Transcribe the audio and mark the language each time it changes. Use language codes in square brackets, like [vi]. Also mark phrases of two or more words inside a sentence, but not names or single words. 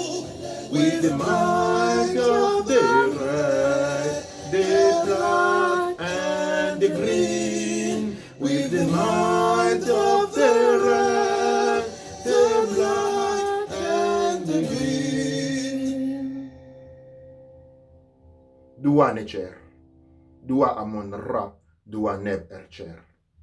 [en] With the might of the right, the with the might of the red, the black, and the green. Dua necer, dua amon ra, dua neb ercer.